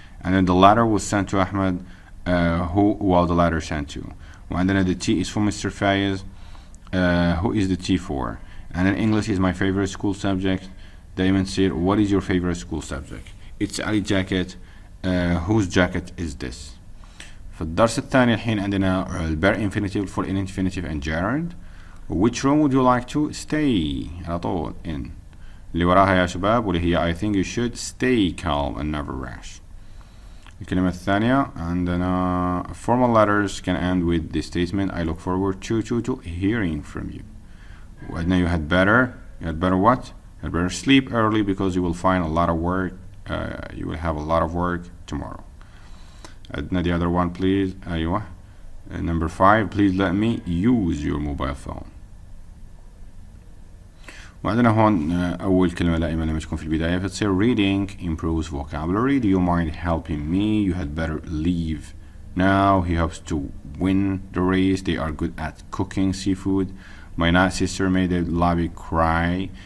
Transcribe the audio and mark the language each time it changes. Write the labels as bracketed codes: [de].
[en] And then the letter was sent to Ahmed, who the letter sent to. [ar] وعندنا [en] the T is for Mr. Fayez. Who is the T for. And then English is my favorite school subject. [ar] دايما تصير [en] what is your favorite school subject. It's Ali jacket. Whose jacket is this. [ar] في الدرس الثاني الحين عندنا البر [en] infinitive for infinitive and gerund. Which room would you like to stay. [ar] على طول in. اللي وراها يا شباب واللي هي [en] I think you should stay calm and never rash. [ar] الكلمة الثانية عندنا [en] formal letters can end with the statement I look forward to hearing from you. [ar] وعندنا [en] you had better what? You had better sleep early because you will find a lot of work. You will have a lot of work tomorrow. [ar] عندنا [en] the other one please. [ar] أيوة. [en] Number 5, please let me use your mobile phone. [ar] وعندنا هون أول كلمة دائما لما تكون في البداية فتصير [en] reading improves vocabulary. Do you mind helping me? You had better leave now. He hopes to win the race. They are good at cooking seafood. My nice sister made the lobby cry.